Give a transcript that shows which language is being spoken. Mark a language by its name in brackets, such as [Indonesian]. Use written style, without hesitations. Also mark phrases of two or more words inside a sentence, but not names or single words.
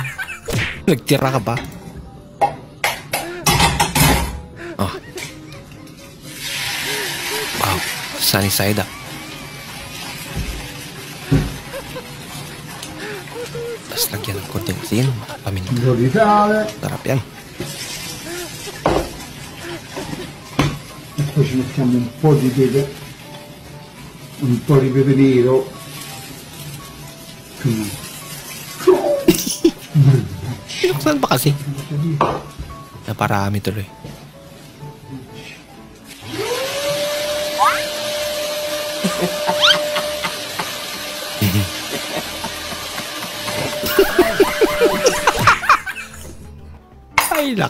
[Filipino] Nagtira ka pa. Oh. [English] Wow, sunny side up. [Filipino] Tapos lagyan ng konting asin, paminta. Sarap yan. [Italian] Poi ci mettiamo un po' di pepe nero. [Filipino] Pinuksan pa kasi. Naparami tuloy. Ay, lak.